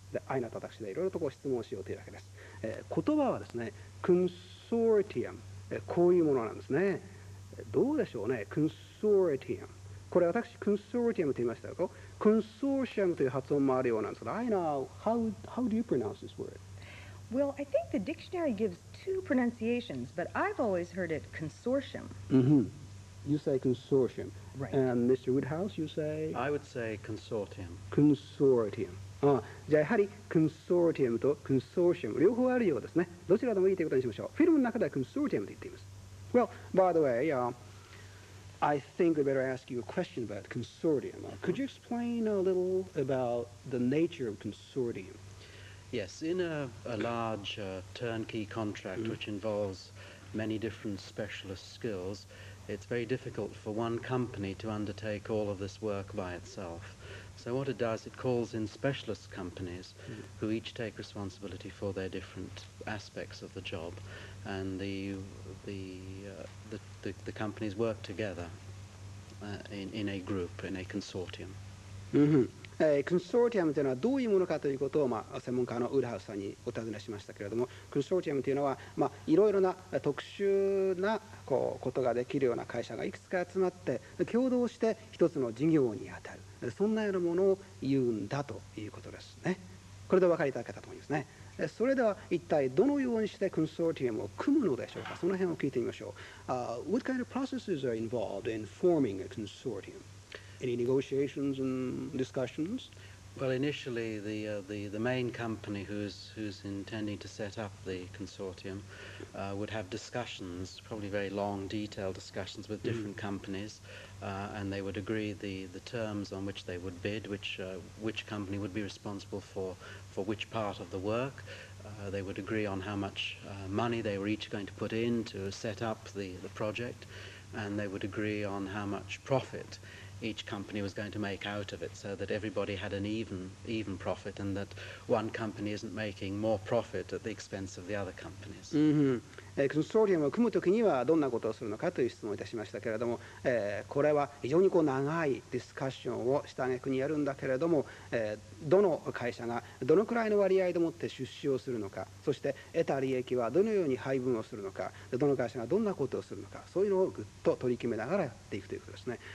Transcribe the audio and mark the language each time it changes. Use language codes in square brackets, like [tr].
[ja] で、愛の私でいろいろと質問しようというわけです。言葉はですね、コンソーティアム、こういうものなんですね。どうでしょうね、コンソーティアム。これ私、コンソーティアムと言いましたよ。コンソーシアムという発音もあるようなんですが、 [en] I know, how do you pronounce this word? Well, I think the dictionary gives two pronunciations, but I've always heard it consortium. Mm-hmm. You say consortium. Right. And Mr. Woodhouse, you say? I would say consortium. Consortium. [ja] じゃあやはりコンソーティアムとコンソーシアム両方あるようですね。どちらでもいいということにしましょう。フィルムの中ではコンソーティアムと言っています。 [en] Well, by the way, I think we better ask you a question about consortium. Could you explain a little about the nature of consortium? Yes, in a large turnkey contract which involves many different specialist skills, it's very difficult for one company to undertake all of this work by itself. So what it does, it calls in specialist companies who each take responsibility for their different aspects of the job, and the companies work together in a group, in a consortium. [ja] コンソーティアムというのはどういうものかということを、専門家のウッドハウスさんにお尋ねしましたけれども、コンソーティアムというのは、いろいろな特殊なことができるような会社がいくつか集まって共同して一つの事業に当たる、そんなようなものを言うんだということですね。これでお分かりいただけたと思いますね。それでは一体どのようにしてコンソーティアムを組むのでしょうか。その辺を聞いてみましょう。 [en] What kind of processes are involved in forming a consortium? Any negotiations and discussions? Well, initially, the main company who's intending to set up the consortium would have discussions, probably very long, detailed discussions with different companies, and they would agree the terms on which they would bid, which company would be responsible for which part of the work. They would agree on how much money they were each going to put in to set up the project, and they would agree on how much profit each company was going to make out of it, so that everybody had an even profit, and that one company isn't making more profit at the expense of the other companies. [ja] コンソーティアムを組むときにはどんなことをするのかという質問をいたしましたけれども、これは非常に長いディスカッションをした挙句にやるんだけれども、どの会社がどのくらいの割合でもって出資をするのか、そして得た利益はどのように配分をするのか、どの会社がどんなことをするのか、そういうのをぐっと取り決めながらやっていくということですね。